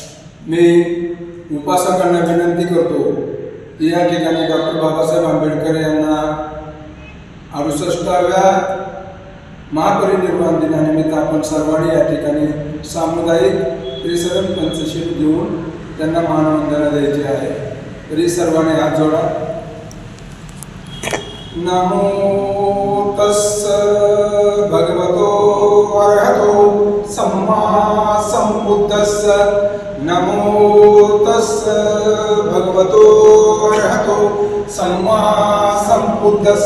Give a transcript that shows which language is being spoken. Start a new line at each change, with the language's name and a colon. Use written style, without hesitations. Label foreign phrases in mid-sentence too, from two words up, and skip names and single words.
Marathi: मी उपासकांना विनंती करतो की या ठिकाणी डॉक्टर बाबासाहेब आंबेडकर यांना 68व्या महापरिनिर्वाण दिनानिमित्त आपण सर्वांनी या ठिकाणी सामुदायिक त्रिसरण पंचशील घेऊन त्यांना मानवंदना द्यायची आहे। तरी सर्वांनी हात जोडा।
Pali: नमो तस्स भगवतो अरहतो सम्मा सम्बुद्धस्स। नमो तस्स भगवतो अरहतो सम्मा सम्बुद्धस्स।